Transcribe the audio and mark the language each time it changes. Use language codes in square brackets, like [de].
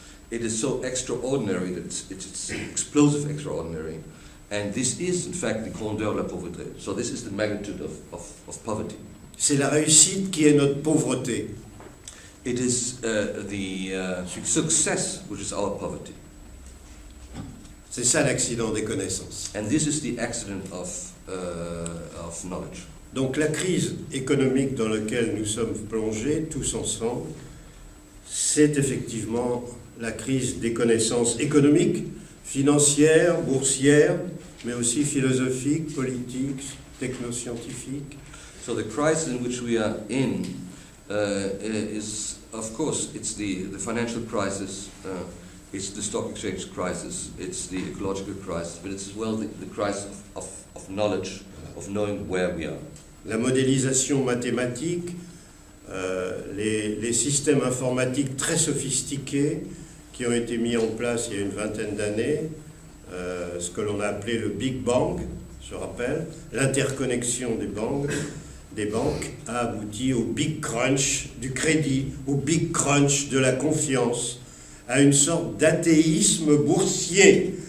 [en] It is so extraordinary that it's explosive extraordinary. And this is, in fact, the [fr] grandeur de la pauvreté. [en] So this is the magnitude of poverty. [fr] C'est la réussite qui est notre pauvreté. [en] It is the success which is our poverty. [fr] C'est ça l'accident des connaissances. [en] And this is the accident of knowledge. [fr] Donc la crise économique dans laquelle nous sommes plongés tous ensemble, c'est effectivement la crise des connaissances économiques, financières, boursières, mais aussi philosophiques, politiques, technoscientifiques. [en] So the crisis in which we are in is, of course, it's the financial crisis, it's the stock exchange crisis, it's the ecological crisis, but it's as well the crisis of knowledge, of knowing where we are. [fr] La modélisation mathématique, les systèmes informatiques très sophistiqués qui ont été mis en place il y a une vingtaine d'années, ce que l'on a appelé le Big Bang, je rappelle, l'interconnexion des banques a abouti au Big Crunch du crédit, au Big Crunch de la confiance, à une sorte d'athéisme boursier.